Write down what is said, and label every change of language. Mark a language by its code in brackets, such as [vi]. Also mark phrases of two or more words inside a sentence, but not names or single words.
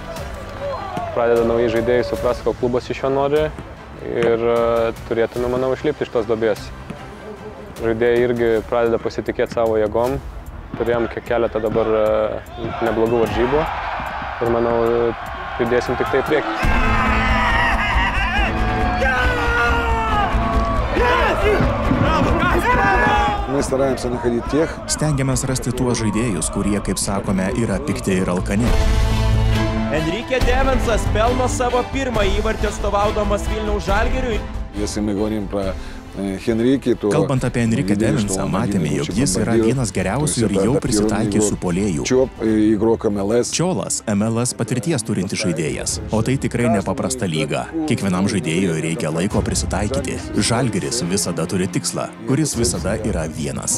[lt] Pradeda nauji žaidėjai suprasti, ko klubas iš jo nori ir turėtume, manau, išlipti iš tos duobės. Žaidėjai irgi pradeda pasitikėti savo jėgom. Turėjom keletą dabar neblogų varžybų ir, manau, judėsim tik tai į priekį. [ru] Мы стараемся находить тех. [lt] Stengiamės rasti tuos žaidėjus, kurie, kaip sakome, yra pikti ir alkani. Enrique Devensas pelno savo pirmąjį įvartį atstovaudamas Vilniaus Žalgiriui. [ru] Если мы говорим про Henrikį, to... [lt] Kalbant apie Enrique Devensą, matėme, jog jis yra vienas geriausių ir jau prisitaikiusių puolėjų. Čiolas MLS patirties turinti žaidėjas, o tai tikrai nepaprasta lyga. Kiekvienam žaidėjui reikia laiko prisitaikyti. Žalgiris visada turi tikslą, kuris visada yra vienas.